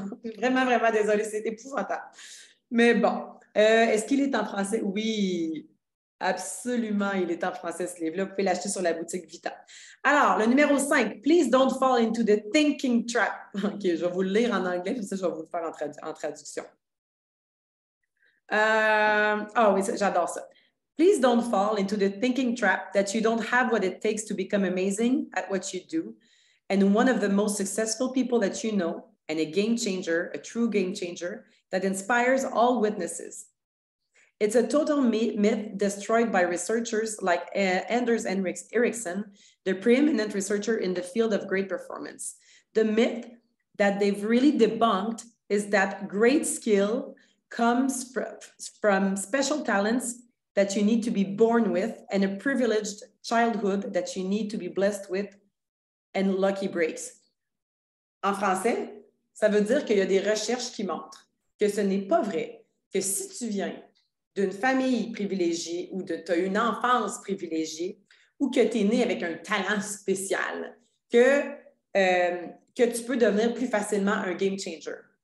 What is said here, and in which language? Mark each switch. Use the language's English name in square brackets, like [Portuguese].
[French] Je suis vraiment, vraiment désolée. C'est épouvantable. Mais bon, est-ce qu'il est en français? Oui, absolument, il est en français, ce livre-là. Vous pouvez l'acheter sur la boutique Vita. Alors, le numéro 5, [English] Please don't fall into the thinking trap. [French] OK, je vais vous le lire en anglais, puis ça, je vais vous le faire en traduction. Oui, j'adore ça. [English] Please don't fall into the thinking trap that you don't have what it takes to become amazing at what you do, and one of the most successful people that you know, and a game changer, a true game changer, that inspires all witnesses. It's a total myth destroyed by researchers like Anders Ericsson, the preeminent researcher in the field of great performance. The myth that they've really debunked is that great skill comes from special talents that you need to be born with and a privileged childhood that you need to be blessed with and lucky breaks. [French] En français, ça veut dire qu'il y a des recherches qui montrent que ce n'est pas vrai que si tu viens d'une famille privilégiée ou tu as une enfance privilégiée ou que tu es né avec un talent spécial, que que tu peux devenir plus facilement un game changer.